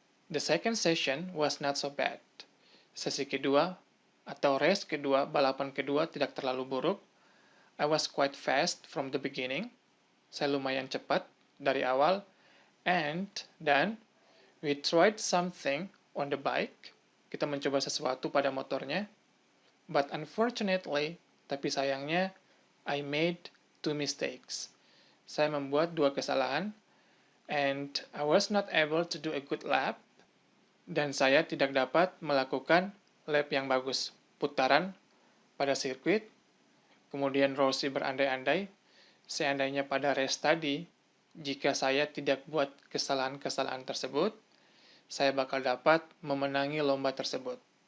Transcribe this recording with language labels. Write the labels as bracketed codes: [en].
[en] The second session was not so bad. [id] Sesi kedua atau race kedua, balapan kedua tidak terlalu buruk. [en] I was quite fast from the beginning. [id] Saya lumayan cepat dari awal. Dan [en] we tried something on the bike. [id] Kita mencoba sesuatu pada motornya. [en] But unfortunately, [id] tapi sayangnya, [en] I made 2 mistakes. [id] Saya membuat 2 kesalahan. [en] And I was not able to do a good lap. [id] Dan saya tidak dapat melakukan lap yang bagus. Putaran pada sirkuit. Kemudian Rossi berandai-andai. Seandainya pada race tadi, jika saya tidak buat kesalahan-kesalahan tersebut, saya bakal dapat memenangi lomba tersebut.